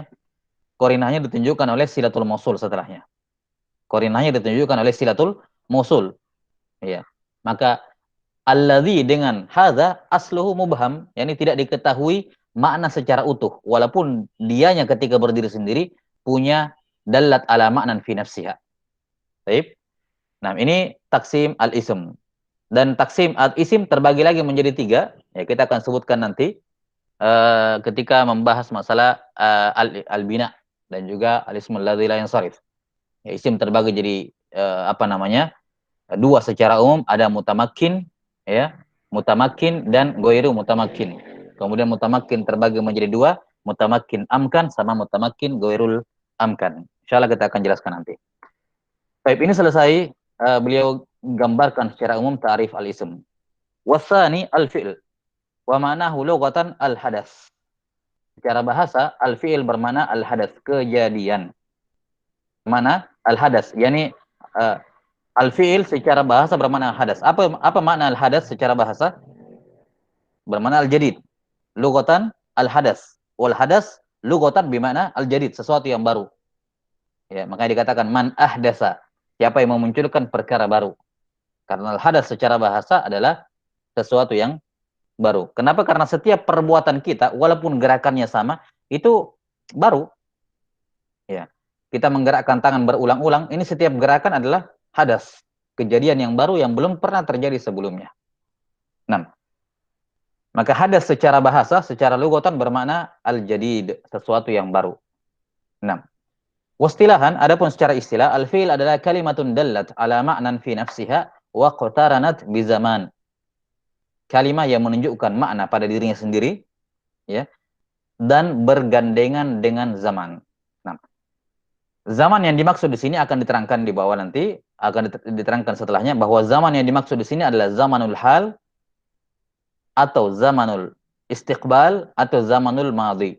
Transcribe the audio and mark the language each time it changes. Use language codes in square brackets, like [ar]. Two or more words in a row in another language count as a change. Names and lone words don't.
[id] Korinahnya ditunjukkan oleh [ar] صلة الموصول [id] setelahnya. Korinahnya ditunjukkan oleh [ar] صلة الموصول. [id] Ya. Maka alladzi dengan [ar] هذا أصله مبهم, [id] yakni tidak diketahui makna secara utuh, walaupun dianya ketika berdiri sendiri punya [ar] دالة على معنى في نفسها. [id] Baik. Nah, ini [ar] تقسيم الاسم. [id] Dan [ar] تقسيم الاسم [id] terbagi lagi menjadi tiga. Ya, kita akan sebutkan nanti ketika membahas masalah al-bina dan juga [ar] الاسم الذي لا ينصرف. [id] Ya, isim terbagi jadi dua secara umum, ada mutamakin, ya, mutamakin dan [ar] غير متمكن. [id] Kemudian mutamakin terbagi menjadi dua, [ar] متمكن أمكن [id] sama [ar] متمكن غير الأمكن. [id] Insyaallah kita akan jelaskan nanti. Baik, ini selesai beliau gambarkan secara umum [ar] تعريف الاسم. والثاني الفعل ومعناه لغة الحدث. [id] Secara bahasa al-fi'l bermakna al-hadas, kejadian. Mana al-hadas, yakni al-fi'il secara bahasa bermakna hadas. Apa makna al-hadas secara bahasa? Bermakna al-jadid. [ar] لغة الحدث. والحدث لغة [id] bermakna al-jadid, sesuatu yang baru. Ya, makanya dikatakan [ar] من أحدث. [id] Siapa yang memunculkan perkara baru? Karena al-hadas secara bahasa adalah sesuatu yang baru. Kenapa? Karena setiap perbuatan kita walaupun gerakannya sama, itu baru. Ya. Kita menggerakkan tangan berulang-ulang, ini setiap gerakan adalah hadas, kejadian yang baru yang belum pernah terjadi sebelumnya. Nah, maka hadas secara bahasa, secara lughatan bermakna al-jadid, sesuatu yang baru. Nah, wastilahan, adapun secara istilah, al-fi'il adalah [ar] كلمة دلت على معنى في نفسها واقترنت بزمان. [id] Kalimat yang menunjukkan makna pada dirinya sendiri, ya, dan bergandengan dengan zaman. Nah, zaman yang dimaksud di sini akan diterangkan di bawah nanti, akan diterangkan setelahnya bahwa zaman yang dimaksud di sini adalah [ar] زمن الحال [id] atau [ar] زمن الاستقبال [id] atau [ar] زمن الماضي.